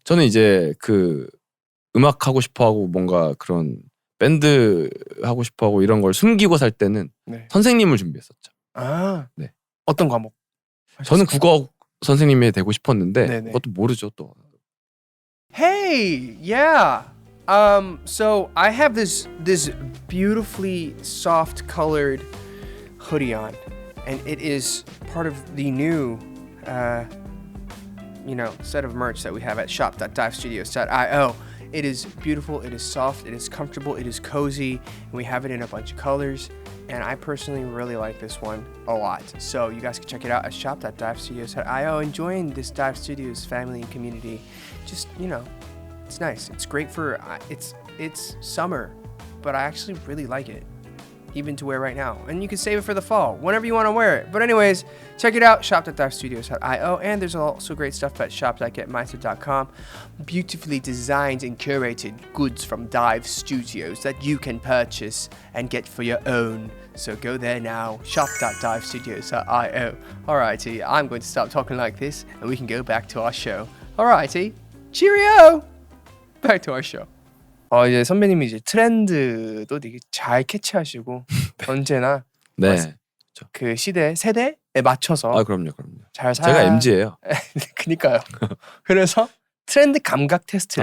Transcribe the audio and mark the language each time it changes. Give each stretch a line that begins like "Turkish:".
Korean: 저는 이제 음악 하고 싶어하고 뭔가 그런 밴드 하고 싶어하고 이런 걸 숨기고 살 때는 선생님을 준비했었죠. 네. 어떤 과목? 저는 국어 선생님이 되고 싶었는데 그것도 모르죠 또.
English: Hey, yeah. So I have this beautifully soft colored hoodie on. and it is part of the new set of merch that we have at shop.divestudios.io. It is beautiful, it is soft, it is comfortable, it is cozy, and we have it in a bunch of colors. And I personally really like this one a lot. So you guys can check it out at shop.divestudios.io and join this Dive Studios family and community. Just, it's nice. It's great for, it's summer, but I actually really like it, even to wear right now. And you can save it for the fall, whenever you want to wear it. But anyways, check it out, shop.divestudios.io. And there's also great stuff at shop.getmeister.com. Beautifully designed and curated goods from Dive Studios that you can purchase and get for your own. So go there now, shop.divestudios.io. Alrighty, I'm going to stop talking like this and we can go back to our show. Alrighty, cheerio! Back to our show.
Korean: 이제 선배님이 이제 트렌드도 되게 잘 캐치하시고 언제나 네. 그 세대에 맞춰서 그럼요. 잘 제가 MZ예요. 그니까요. 그래서 트렌드 감각 테스트를